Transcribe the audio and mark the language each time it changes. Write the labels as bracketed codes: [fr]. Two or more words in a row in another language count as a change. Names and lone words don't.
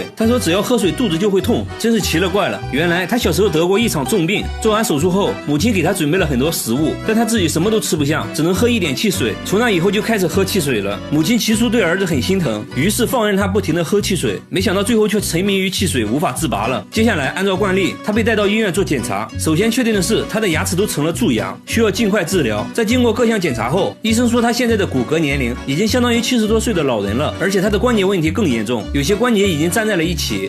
[zh] 他說只要喝水肚子就會痛，真是奇了怪了。原來他小時候得過一場重病，做完手術後母親給他準備了很多食物，但他自己什麼都吃不下，只能喝一點汽水。從那以後就開始喝汽水了。母親起初對兒子很心疼，於是放任他不停地喝汽水，沒想到最後卻沉迷於汽水無法自拔了。接下來按照慣例，他被帶到醫院做檢查，首先確定的是他的牙齒都成了蛀牙，需要盡快治療。在經過各項檢查後，醫生說他現在的骨骼年齡已經相當於70多歲的老人了，而且他的關節問題更嚴重，有些關節已經粘在了一起。